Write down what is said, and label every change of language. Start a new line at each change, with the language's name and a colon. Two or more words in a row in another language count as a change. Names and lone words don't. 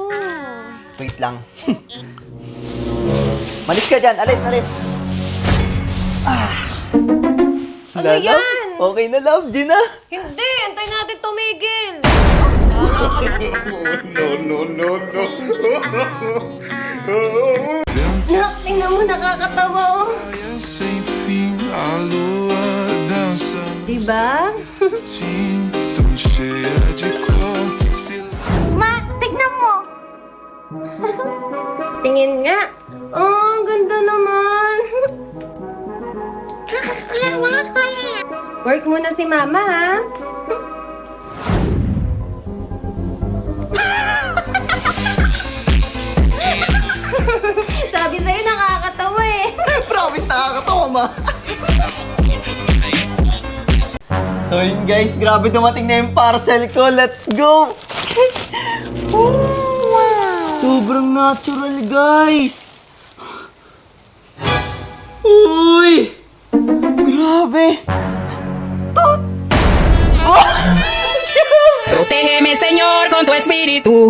Filipino: Wait lang. Malis ka dyan! Alis! Alis! Ano Na, love? yan? Okay na love, Gina! Hindi, antay natin tumigil. Nak, tingnan mo, nakakatawa oh.
Portuguese: Sem fim, a lua dança
Filipino: Diba?
Portuguese: tão cheia de cor.
Filipino: Ma, tignan mo. Tingin nga. Oh, ang ganda naman. Work muna si mama, ha? Sabi sa'yo, nakakatawa eh. Promise, nakakatawa ma! So yun guys, grabe dumating na yung parcel ko.
English: Let's go!
Filipino: Sobrang natural guys! Uy! Grabe!
Spanish: Protégeme, Señor, con tu espíritu.